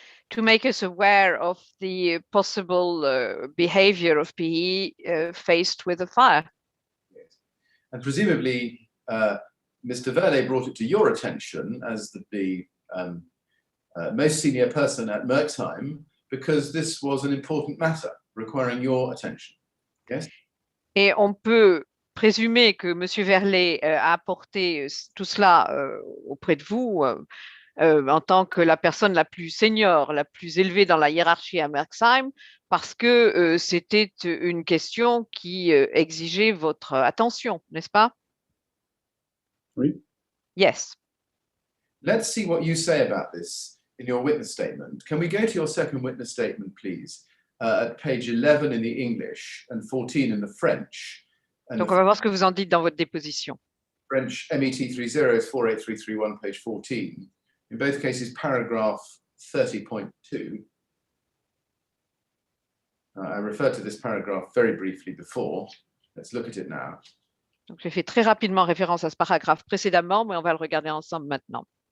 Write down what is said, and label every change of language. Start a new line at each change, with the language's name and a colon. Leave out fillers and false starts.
English: To make us aware of the possible behavior of PE faced with a fire. Yes. And presumably, Mr. Verle brought it to your attention as the most senior person at Merxheim, because this was an important matter requiring your attention. Yes?
French: Et on peut présumer que M. Verle a apporté tout cela auprès de vous en tant que la personne la plus senior, la plus élevée dans la hiérarchie à Merxheim, parce que c'était une question qui exigeait votre attention, n'est-ce pas? Oui.
English: Yes. Let's see what you say about this in your witness statement. Can we go to your second witness statement, please, at page 11 in the English and 14 in the French? And
French: donc, on va voir ce que vous en dites dans votre déposition.
English: French MET30 is 48331, page 14. In both cases, paragraph 30.2. I referred to this paragraph very briefly before. Let's look at it now.
French: Donc, j'ai fait très rapidement référence à ce paragraphe précédemment, mais on va le regarder ensemble maintenant.